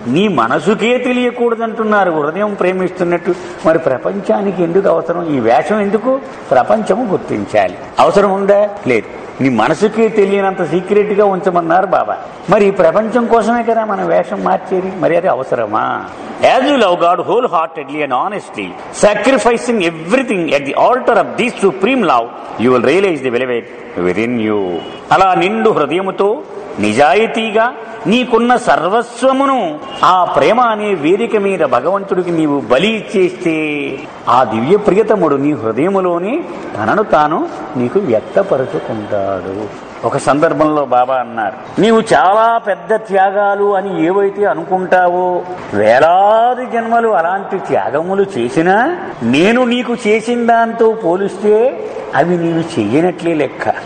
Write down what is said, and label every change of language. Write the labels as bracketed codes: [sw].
[te] నీ మనసుకే తెలియకూడదంటున్నారు హృదయం ప్రేమిస్తున్నట్టు. మరి ప్రపంచానికి ఎందుకు అవసరం ఈ వేషం? ఎందుకు? ప్రపంచము గుర్తించాలి. అవసరం ఉందా? లేదు. నీ మనసుకే తెలియనంత సీక్రెట్ గా ఉంచమన్నారు బాబా. మరి ఈ ప్రపంచం కోసమే కదా మనం వేషం మార్చేది. మరి అది అవసరమా? [en] As you love God wholeheartedly and honestly, sacrificing everything at the altar of this supreme love, you will realize the beloved within you. [te] అలా నిండు హృదయముతో నిజాయితీగా నీకున్న సర్వస్వమును ఆ ప్రేమ అనే వేదిక మీద భగవంతుడికి నీవు బలి ఇచ్చేస్తే ఆ దివ్య ప్రియతముడు నీ హృదయములోని తనను తాను నీకు వ్యక్తపరుచుకుంటాడు. ఒక సందర్భంలో బాబా అన్నారు, నీవు చాలా పెద్ద త్యాగాలు అని ఏవైతే అనుకుంటావో, వేలాది జన్మలు అలాంటి త్యాగములు చేసినా నేను నీకు చేసిన దాంతో పోలిస్తే అవి నీవు చెయ్యనట్లే లెక్క.